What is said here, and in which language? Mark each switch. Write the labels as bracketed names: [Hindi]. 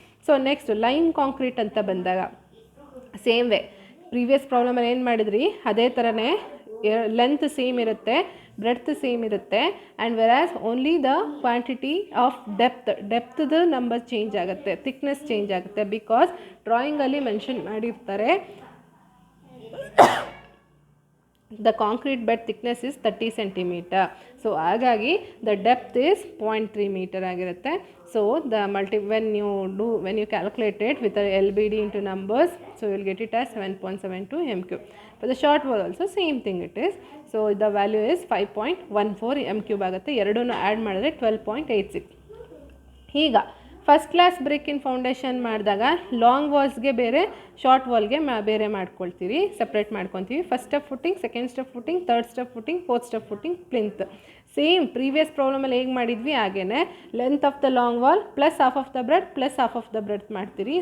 [Kannada] So next lime concrete ಅಂತ ಬಂದಾಗ same way, previous ಪ್ರಾಬ್ಲಮಲ್ಲಿ ಏನು ಮಾಡಿದ್ರಿ ಅದೇ ಥರನೇ ಲೆಂತ್ ಸೇಮ್ ಇರುತ್ತೆ, ಬ್ರೆಡ್ತ್ ಸೇಮ್ ಇರುತ್ತೆ and ವೆರಾಸ್ only the quantity of ಡೆಪ್ತ್ದು number change ಆಗುತ್ತೆ, ಥಿಕ್ನೆಸ್ ಚೇಂಜ್ ಆಗುತ್ತೆ. [English] Because ಡ್ರಾಯಿಂಗಲ್ಲಿ mention ಮಾಡಿರ್ತಾರೆ the concrete bed thickness is 30 centimetre. [Kannada] So ಹಾಗಾಗಿ ದ ಡೆಪ್ತ್ ಇಸ್ 0.3 ಮೀಟರ್ ಆಗಿರುತ್ತೆ. [English] So the when you calculate it with the LBD into numbers, so you will get it as 7.72 m3. For the short wall also same thing it is. So the value is 5.14 m3 ಆಗುತ್ತೆ. [Kannada] ಎರಡನ್ನೂ add ಮಾಡಿದ್ರೆ 12.86. ಈಗ first class BRIC ಇನ್ foundation ಮಾಡಿದಾಗ long ವಾಲ್ಸ್ಗೆ ಬೇರೆ short ವಾಲ್ಗೆ ಬೇರೆ ಮಾಡ್ಕೊಳ್ತೀವಿ, separate ಮಾಡ್ಕೊತೀವಿ. [English] First step footing, second step footing, third step footing, fourth step footing, plinth. Same previous ಪ್ರಾಬ್ಲಮಲ್ಲಿ [Kannada] ಹೇಗೆ ಮಾಡಿದ್ವಿ ಹಾಗೇ [English] Length of the long wall plus half of the breadth plus half of the breadth ಮಾಡ್ತೀರಿ.